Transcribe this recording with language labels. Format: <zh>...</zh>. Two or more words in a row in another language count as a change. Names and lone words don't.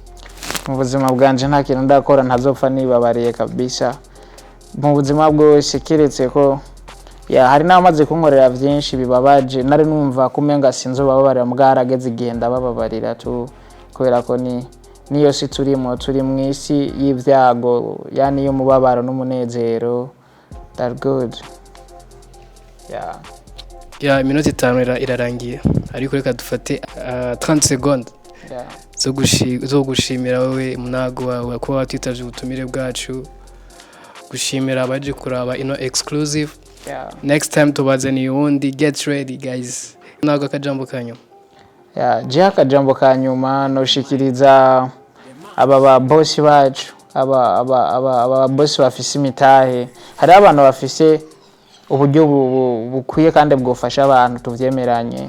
<rn>Mu buzima bwanje nta kintu ndakora ntazopfa nibabariye kabisa mu buzima bwose, kiretse ko hari n'amaze kunkorera vyinshi bibabaje, nari numva kumenga sinzobabarira mwarageze igenda bababarira tu, kubera ko niyo si turi mwisi y'ivyago, yani yo mubabaro n'umunezero.</rn> <en>That good.</en> <rn>Iminota 5 irarangiye ariko reka dufate 30 secondes zo gushimira wowe Munago wawe ko watitavye ubutumire bwacu, gushimira abaje kuraba ino exclusive. Next time tubazaniye uwundi.</rn> <en>Get ready guys.</en> <rn>Munago akajambo kanyu. Je akajambo kanyuma noshikiriza aba boss bacu, aba boss bafise imitahe. Hari abantu bafise uburyo bukwiye kandi bwofasha abantu tuvyemeranye.</rn>